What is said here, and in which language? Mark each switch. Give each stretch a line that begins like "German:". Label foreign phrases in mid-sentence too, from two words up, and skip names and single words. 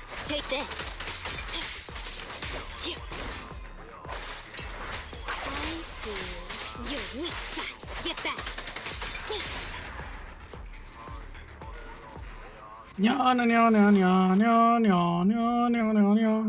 English: Take this. I see. You're weak spot. Get back. Nya, nya, nya, nya, nya, nya, nya, nya, nya, nya, nya.